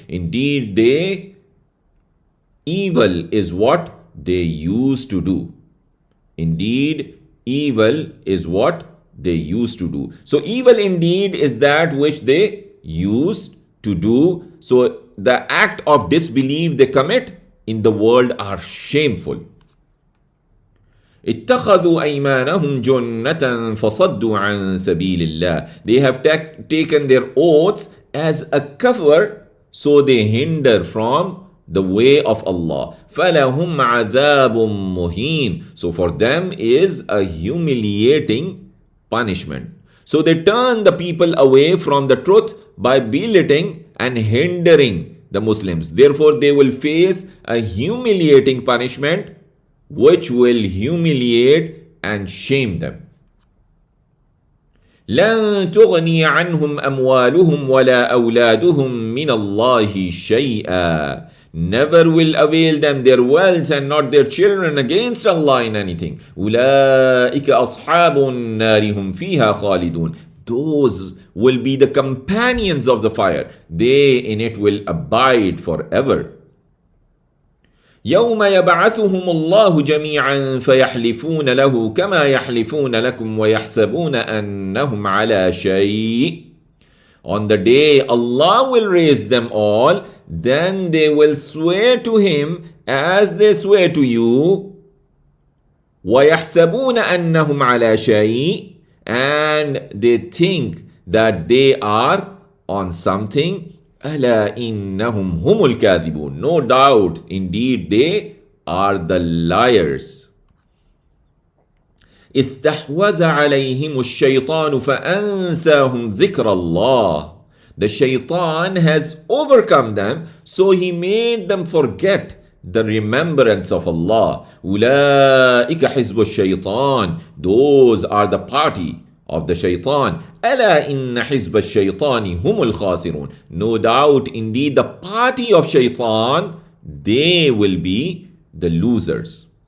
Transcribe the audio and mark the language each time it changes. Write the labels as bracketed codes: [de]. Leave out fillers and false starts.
[en] Indeed, evil is what they used to do. Indeed, evil is what they used to do. So evil indeed is that which they used to do. So the act of disbelief they commit in the world are shameful. [ar] اتخذوا أيمانهم جنة فصدوا عن سبيل الله. [en] They have taken their oaths as a cover, so they hinder from the way of Allah. [ar] فَلَهُمْ عَذَابٌ مُهِينٌ. [en] So for them is a humiliating punishment. So they turn the people away from the truth by belittling and hindering the Muslims. Therefore they will face a humiliating punishment which will humiliate and shame them. [ar] لَن تُغْنِيَ عَنْهُمْ أَمْوَالُهُمْ وَلَا أَوْلَادُهُمْ مِنَ اللَّهِ شَيْئًا. [en] Never will avail them their wealth and not their children against Allah in anything. [ar] أُولَٰئِكَ أَصْحَابُ النَّارِ هُمْ فِيهَا خَالِدُونَ. [en] Those will be the companions of the fire. They in it will abide forever. [ar] يوم يبعثهم الله جميعا فيحلفون له كما يحلفون لكم ويحسبون أنهم على شيء. [en] On the day Allah will raise them all, then they will swear to Him as they swear to you. [ar] ويحسبون أنهم على شيء. [en] And they think that they are on something. [ar] أَلَا إِنَّهُمْ هُمُ الْكَاذِبُونَ. [en] No doubt, indeed, they are the liars. [ar] استحوذ عليهم الشيطان فأنساهم ذكر الله. [en] The shaitan has overcome them, so he made them forget the remembrance of Allah. [ar] أولئك حزب الشيطان. [en] Those are the party of the shaitan. [ar] ألا إن حزب الشيطان هم الخاسرون. [en] No doubt, indeed, the party of shaitan, they will be the losers.